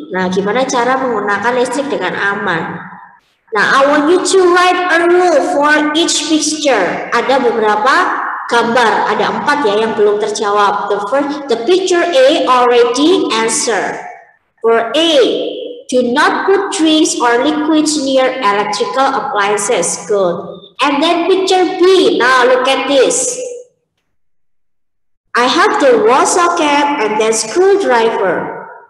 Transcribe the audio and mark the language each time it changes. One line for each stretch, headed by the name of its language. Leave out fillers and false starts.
Indonesian: Nah, gimana cara menggunakan listrik dengan aman?
English: Nah, I want you to write a rule for each picture.
Indonesian: Ada beberapa gambar, ada 4 ya yang belum terjawab.
English: The picture A already answered. For A, do not put drinks or liquids near electrical appliances. Good. And then picture B. Now look at this. I have the wall socket and then screwdriver.